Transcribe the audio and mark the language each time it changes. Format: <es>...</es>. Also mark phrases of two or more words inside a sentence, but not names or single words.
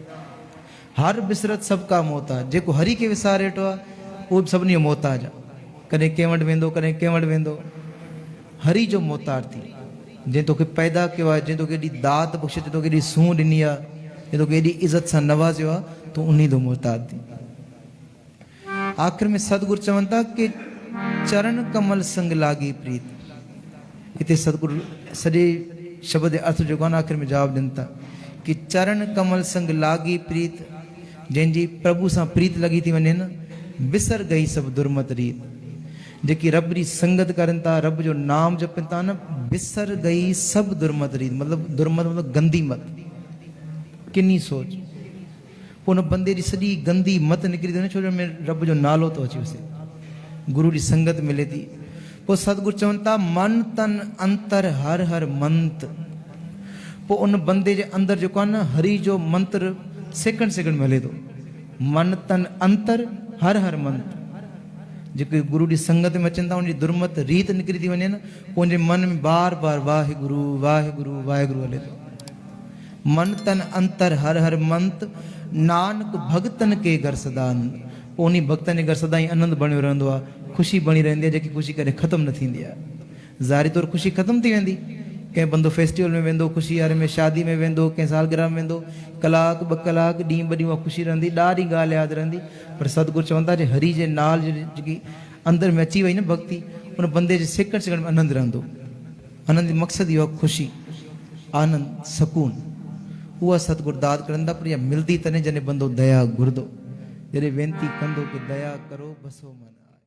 <pa>ਹਰਿ ਬਿਸਰਤ ਸਭ ਕਾ ਮੁਹਤਾਜੁ,</pa> <sd>जेको हरि खे विसारे वेठो आहे उहो बि सभिनी जो मोहताज आहे। कॾहिं कंहिं वटि वेंदो, कॾहिं कंहिं वटि वेंदो। हरि जो मोहताज थी, जंहिं तोखे पैदा कयो आहे, जंहिं तोखे एॾी दात बख़्शे, जंहिं तोखे एॾी सूंहुं ॾिनी आहे, जंहिं तोखे एॾी इज़त सां नवाज़ियो आहे, तूं उन्ही जो मोहताज थी। आख़िर में सतगुरु चवनि था कि</sd> <pa>ਚਰਣ ਕਮਲ ਸੰਗਿ ਲਾਗੀ ਪ੍ਰੀਤਿ।</pa> <sd>हिते सतगुरु सॼे शब्द अर्थ जेको आहे न आख़िर में जवाबु ॾियनि था कि</sd> <pa>ਚਰਣ ਕਮਲ ਸੰਗਿ ਲਾਗੀ ਪ੍ਰੀਤਿ,</pa> <sd>जंहिंजी प्रभु सां प्रीत लॻी थी वञे न,</sd> <pa>ਬਿਸਰਿ ਗਈ ਸਭ ਦੁਰਮਤਿ ਰੀਤਿ।</pa> <sd>जेकी रब जी संगत करनि था, रब जो नाम जपनि था न,</sd> <pa>ਬਿਸਰਿ ਗਈ ਸਭ ਦੁਰਮਤਿ ਰੀਤਿ।</pa> <sd>मतिलबु दुर्मत मतिलबु गंदी मत, किनी सोच। पोइ हुन बंदे जी सॼी गंदी मत निकिरी थी वञे, छो जो में रब जो नालो थो अची वसे, गुरू जी संगत मिले थी। पोइ सतगुरु चवनि था</sd> <pa>ਮਨ ਤਨ ਅੰਤਰਿ ਹਰਿ ਹਰਿ ਮੰਤ।</pa> <sd>पोइ उन बंदे जे अंदरि जेको आहे न हरि जो मंत्र सेकंड सेकंड में हले थो।</sd> <pa>ਮਨ ਤਨ ਅੰਤਰਿ ਹਰਿ ਹਰਿ ਮੰਤ।</pa> <sd>जेके गुरू जी संगत में अचनि था उनजी दुर्मत रीत निकिरी थी वञे न, पोइ उनजे मन में बार बार वाहिगुरु वाहिगुरु वाहिगुरु हले थो।</sd> <pa>ਮਨ ਤਨ ਅੰਤਰਿ ਹਰਿ ਹਰਿ ਮੰਤ, ਨਾਨਕ ਭਗਤਨ ਕੈ ਘਰਿ ਸਦਾ ਅਨੰਦ।</pa> <sd>पोइ उन भक्तनि जे घर सदा ई आनंद बणियो रहंदो आहे, ख़ुशी बणी रहंदी आहे, जेकी ख़ुशी कॾहिं ख़तमु न थींदी आहे। ज़ाहिरी तौरु ख़ुशी ख़तमु थी वेंदी, कंहिं बंदो फेस्टिवल में वेंदो, ख़ुशी वारे में, शादी में वेंदो, कंहिं सालगिरह में वेंदो, कलाक ॿ कलाक ॾींहुं ॿ ॾींहुं उहा ख़ुशी रहंदी, ॾाढी ॻाल्हि यादि रहंदी। पर सतगुरु चवंदा जे हरि जे नाल जेकी अंदरि में अची वई न भक्ति, उन बंदे जे सेकंड सेकंड में आनंद रहंदो। आनंद मकसद इहो आहे ख़ुशी आनंद सकून उहा सतगुरु दाद करंदा पर इहा मिलंदी तॾहिं जॾहिं बंदो दया घुरंदो जॾहिं वेनती कंदो कि दया करो बसो मन।</sd>